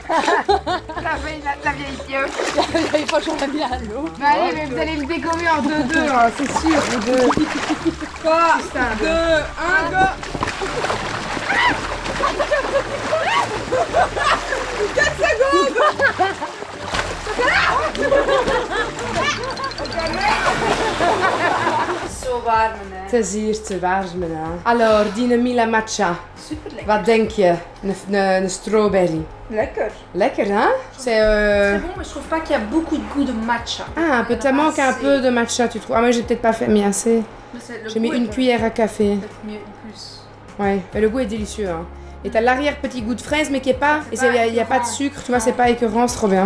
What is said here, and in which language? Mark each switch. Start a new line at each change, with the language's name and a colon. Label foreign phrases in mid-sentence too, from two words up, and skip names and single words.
French: La vieille pioche. La vieille poche, on l'a mis à l'eau. Bah allez, mais vous allez me dégommer en 2-2, hein, c'est sûr, vous deux. 3, 2, 1, go. 4 secondes.
Dutch: Zo warm, hè. Het is hier te warm, hè. Alors, die Mila matcha. Super lekker. Wat denk je? Een strawberry. Lekker. Lekker,
French: hein? C'est C'est bon, mais je trouve pas qu'il y a beaucoup de goût de matcha. Ah, peut-être manque un peu de matcha, tu trouves? Ah, moi j'ai peut-être pas fait mis assez. J'ai mis une cuillère à café. Peut-être mieux plus. Ouais, mais le goût est délicieux, hein. Et t'as l'arrière petit goût de fraise, mais qui est pas... Et il n'y a pas de sucre, tu vois, c'est pas écœurant, c'est trop bien.